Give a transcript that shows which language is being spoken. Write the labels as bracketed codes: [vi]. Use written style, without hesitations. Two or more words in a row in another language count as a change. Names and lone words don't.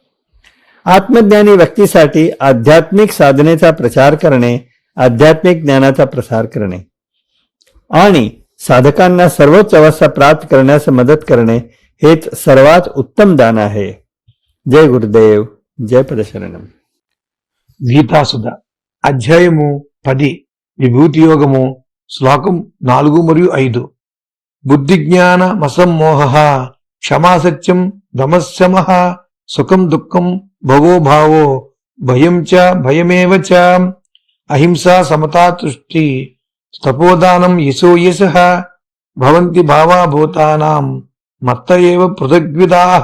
[mr] आत्मज्ञानी व्यक्तीसाठी आध्यात्मिक साधनेचा प्रचार करणे, आध्यात्मिक ज्ञानाचा प्रसार करणे आणि साधकांना सर्वोच्च अवस्था प्राप्त करण्यास मदत करणे हेच सर्वात उत्तम दान आहे. जय गुरुदेव, जय पदशरणम. [te] గీతాసుధ అధ్యాయము 10 విభూతి యోగము శ్లోకం 4 మరియు 5. [sa] బుద్ధి జ్ఞాన మసమ్మోహ క్షమాసత్యం దమశమః సుఖం దుఃఖం భవో భావో భయం చ భయమేవ చ అహింసా సమతా తుష్టి తపోదానం యశో యశః భవంతి భావా భూతానాం మత్త ఏవ పృథగ్విదాః.